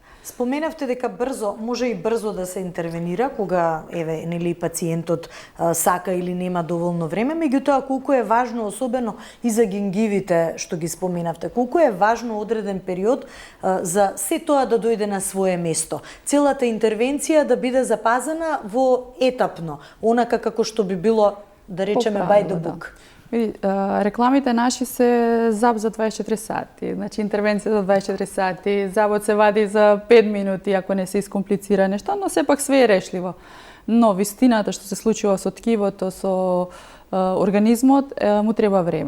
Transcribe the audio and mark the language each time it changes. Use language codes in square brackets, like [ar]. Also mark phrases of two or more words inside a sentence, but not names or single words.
[mk] Споменавте дека може и брзо да се интервенира кога нели пациентот сака или нема доволно време, меѓутоа колку е важно особено и за гингивите што ги споменавте, колку е важно одреден период за се тоа да дојде на свое место. Целата интервенција да биде запазена во етапно, онака како што би било да речеме [en] by the book. [mk] Рекламите наши се заб за 24 сати, значи интервенција за 24 сати, забот се вади за 5 минути ако не се искомплицира нешто, но сепак све е решливо. Но вистината што се случува со ткивото, со организмот, му треба време.